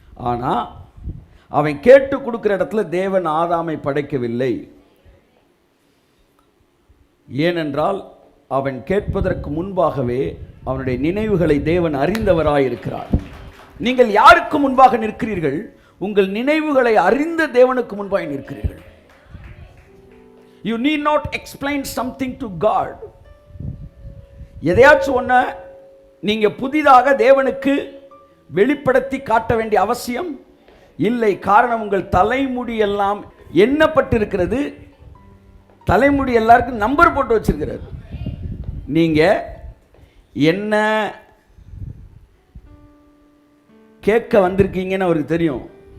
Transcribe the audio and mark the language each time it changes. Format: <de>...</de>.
<ta>ஆனால் அவன் கேட்டு கொடுக்குற இடத்துல தேவன் ஆதாமை படைக்கவில்லை. ஏனென்றால் அவன் கேட்பதற்கு முன்பாகவே அவனுடைய நினைவுகளை தேவன் அறிந்தவராயிருக்கிறார். நீங்கள் யாருக்கு முன்பாக நிற்கிறீர்கள்? உங்கள் நினைவுகளை அறிந்த தேவனுக்கு முன்பாக நிற்கிறீர்கள்.</ta> <en>You need not explain something to God.</en> <ta>எதையாச்சும் ஒன்றை நீங்க புதிதாக தேவனுக்கு வெளிப்படுத்தி காட்ட வேண்டிய அவசியம் இல்லை. காரணம், உங்கள் தலைமுடி எல்லாம் எண்ணப்பட்டிருக்கிறது. தலைமுடி எல்லாருக்கும் நம்பர் போட்டு வச்சிருக்கிறார். நீங்க என்ன கேட்க வந்திருக்கீங்கன்னு அவருக்கு தெரியும்.</ta>